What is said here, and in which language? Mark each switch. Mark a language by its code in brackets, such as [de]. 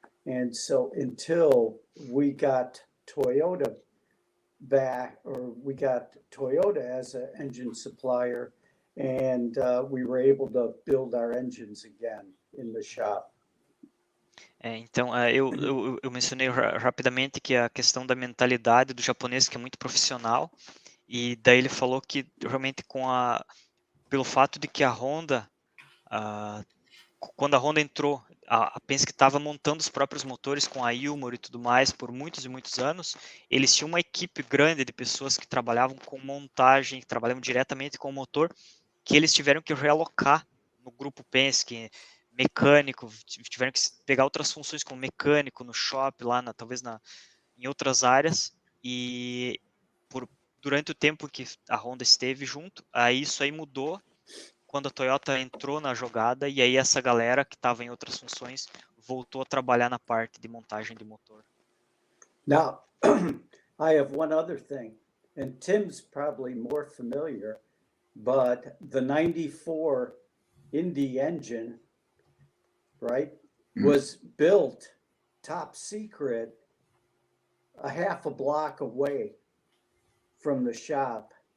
[en] And so until we got Toyota back, or we got Toyota as an engine supplier, and we were able to build our engines again in the shop. [pt] Então, eu mencionei rapidamente que a questão da mentalidade do japonês, que é muito profissional, e daí ele falou que realmente pelo fato de que a Honda quando a Honda entrou, a Penske estava montando os próprios motores com a Ilmor e tudo mais por muitos e muitos anos. Eles tinham uma equipe grande de pessoas que trabalhavam com montagem, que trabalhavam diretamente com o motor, que eles tiveram que realocar no grupo Penske, mecânico, tiveram que pegar outras funções como mecânico no shop, lá em outras áreas, e durante o tempo que a Honda esteve junto, aí isso aí mudou quando a Toyota entrou na jogada, e aí essa galera que estava em outras funções voltou a trabalhar na parte de montagem de motor. [en] Now, I have one other thing, and Tim's probably more familiar, but the 94 Indy engine, right, was built top secret a half a block away from the shop.